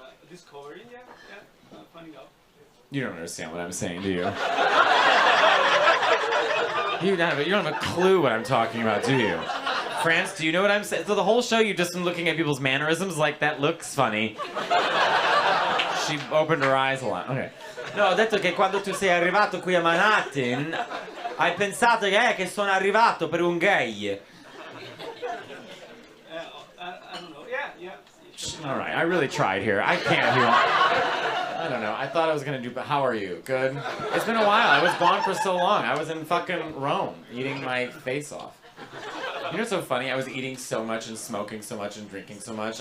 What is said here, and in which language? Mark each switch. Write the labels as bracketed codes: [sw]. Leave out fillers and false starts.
[en] Discovering, yeah, finding out. You don't understand what I'm saying, do you? You don't have a clue what I'm talking about, do you? France, do you know what I'm saying? So the whole show you've just been looking at people's mannerisms like, that looks funny. She opened her eyes a lot. Okay. [it] No, ho detto che quando tu sei arrivato qui a Manhattan, hai pensato che sono arrivato per un gay. [en] I don't know. Yeah. All right, I really tried here. I can't do I don't know. I thought I was gonna do, but how are you? Good? It's been a while. I was gone for so long. I was in fucking Rome, eating my face off. You know what's so funny? I was eating so much and smoking so much and drinking so much.